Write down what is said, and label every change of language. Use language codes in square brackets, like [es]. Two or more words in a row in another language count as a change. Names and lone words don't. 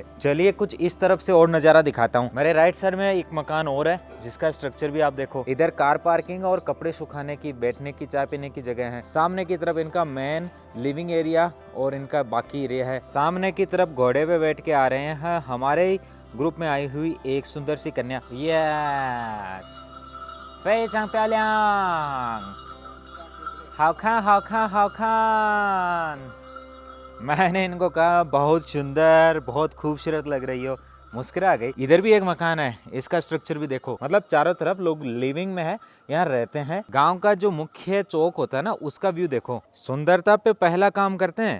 [hi] चलिए कुछ इस तरफ से और नजारा दिखाता हूँ। मेरे [en] right side [hi] में एक मकान और है, जिसका स्ट्रक्चर भी आप देखो। इधर [en] car parking [hi] और कपड़े सुखाने की, बैठने की, चाय पीने की जगह है। सामने की तरफ इनका [en] main living area [hi] और इनका बाकी एरिया है। सामने की तरफ घोड़े पे बैठ के आ रहे हैं हमारे ग्रुप में आई हुई एक सुंदर सी कन्या। [en] यस, [zh] 非常漂亮，好看好看好看। [hi] मैंने इनको कहा बहुत सुंदर, बहुत खूबसूरत लग रही हो, मुस्कुरा गई। इधर भी एक मकान है, इसका स्ट्रक्चर भी देखो। मतलब चारों तरफ लोग लिविंग में है, यहाँ रहते हैं। गांव का जो मुख्य चौक होता है ना, उसका व्यू देखो। सुंदरता पे पहला काम करते हैं।